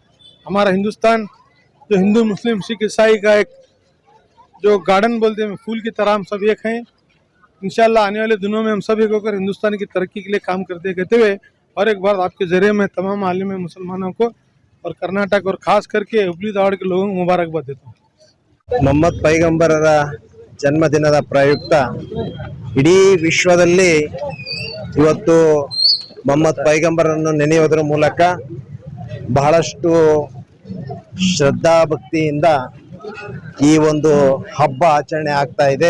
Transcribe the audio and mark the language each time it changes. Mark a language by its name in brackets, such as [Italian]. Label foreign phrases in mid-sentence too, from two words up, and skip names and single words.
[Hindi] हमारा हिंदुस्तान जो हिंदू मुस्लिम सिख ईसाई का एक जो गार्डन बोलते हैं, फूल की तरह हम सब एक हैं। इंशाल्लाह आने वाले दिनों में हम सब एक होकर हिंदुस्तान की तरक्की के लिए काम करते कहते हुए और एक बार आपके जरिए में तमाम आलम मुसलमानों को और कर्नाटक और खास करके हुबली धारवाड़ के लोगों को मुबारकबाद देता हूँ। [Kannada] ಮೊಹಮ್ಮದ್ ಪೈಗಂಬರರ ಜನ್ಮದಿನದ ಪ್ರಯುಕ್ತ ಇಡೀ ವಿಶ್ವದಲ್ಲಿ ಇವತ್ತು ಮೊಹಮ್ಮದ್ ಪೈಗಂಬರನ್ನು ನೆನೆಯುವುದರ ಮೂಲಕ ಬಹಳಷ್ಟು ಶ್ರದ್ಧಾ ಭಕ್ತಿಯಿಂದ ಈ ಒಂದು ಹಬ್ಬ ಆಚರಣೆ ಆಗ್ತಾ ಇದೆ।